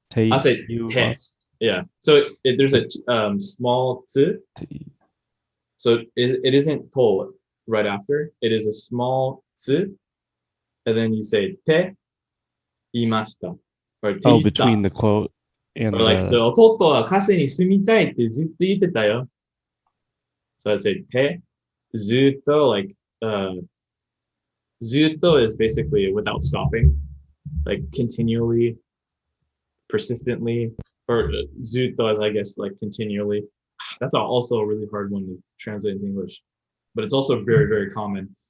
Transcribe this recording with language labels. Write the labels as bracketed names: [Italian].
[Japanese] te [English] say te. [Japanese] imasu. [English] Yeah. So there's a small tsu. [Japanese] Te- [English] So it isn't to right after. It is a small tsu, and then you say [Japanese] te imashita [English] or te Oh, [Japanese] ita. [English] between the quote Or and like, the. so, [Japanese] 弟はカセに住みたいってずっと言ってたよ. [English] So I say, て、ずっと, like, ずっと is basically without stopping, like continually, persistently, or ずっと as I guess like continually. That's also a really hard one to translate into English, but it's also very, very common.